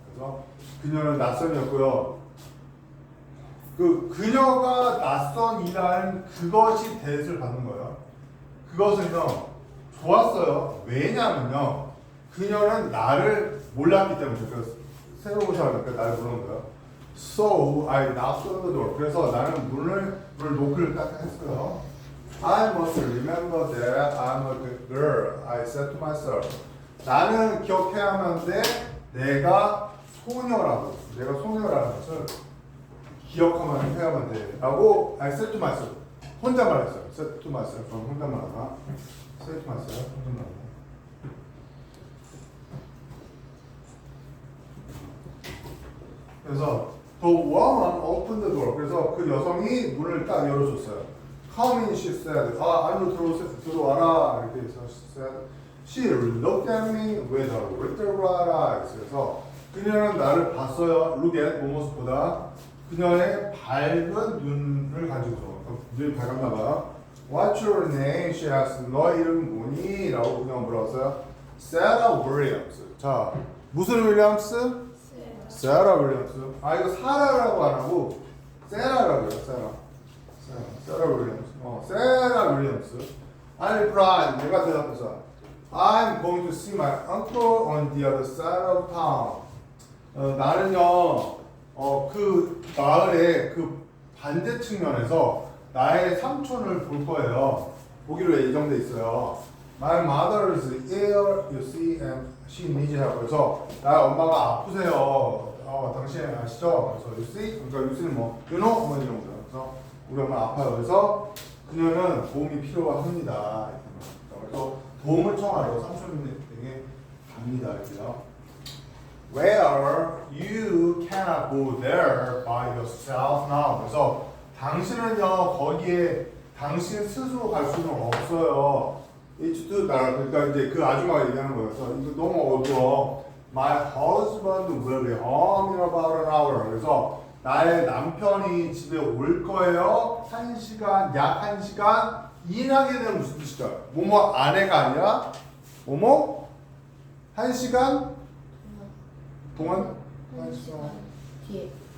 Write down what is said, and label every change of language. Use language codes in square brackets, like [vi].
[ko] 그래서 그녀는 낯선이었고요. 그녀가 낯선이라는 그것이 대접을 받는 거예요. 그것은요 좋았어요. 왜냐면요 그녀는 나를 몰랐기 때문에. 그래서 새로 오셔가니까 나를 부르는 거예요. [en] So I knocked on the door. [ko] 그래서 나는 문을 노크를 딱 했어요. [en] I must remember that I'm a good girl. I said to myself. [ko] 나는 기억해야만 하는데 내가 소녀라는 것을 기억하면 해야만 돼. 라고 [en] I said to myself. [ko] 혼자 말했어요. [en] said to myself. [ko] 저는 혼자 말하나? said to myself. 혼자 말하나? 그래서 [en] the woman opened the door. [ko] 그래서 그 여성이 문을 딱 열어줬어요. [en] Come in, she said. [ko] 안으로 들어와라. 이렇게 해서 [en] she said. She looked at me with a little red eyes. [ko] 그래서 그녀는 나를 봤어요. [en] Look at [ko] 무엇보다 그녀의 밝은 눈을 가지고 눈이 밝았나 봐요. [en] What's your name? She asked. [ko] 너 이름 뭐니? 라고 그녀가 물어봤어요. Sarah Williams. 자, 무슨 윌리엄스? 세라 윌리엄스. 이거 사라라고 안 하고 세라라고 해요. 세라 윌리엄스. 세라 윌리엄스. [en] I replied. [ko] 내가 대답해서 [en] I'm going to see my uncle on the other side of town. [ko] 나는요, 그 마을의 그 반대 측면에서 나의 삼촌을 볼 거예요. 보기로 예정돼 있어요. [en] My mother is ill, you see, and she needs help. [ko] 그래서 나 엄마가 아프세요. 당신 아시죠? 그래서 [en] you see, [ko] 그러니까 you see는 뭐, [en] you know, [ko] 뭐 이런 거죠. 그래서 우리 엄마 아파요. 그래서 그녀는 도움이 필요합니다. 그래서 도움을 청하러 삼촌에게 갑니다. 이렇게요. [en] Where you cannot go there by yourself now. [ko] 그래서 당신은요 거기에 당신 스스로 갈 수는 없어요. [en] It's too dark. [ko] 그러니까 이제 그 아줌마가 얘기하는 거예요. 그래서 이거 너무 어두워. [en] My husband will be home in about an hour. [ko] 그래서 나의 남편이 집에 올 거예요. 약 1시간 이나게 되면 무슨 뜻이죠? 뭐뭐 아내가 아니라 뭐뭐 1시간 동안 1시간 뒤에.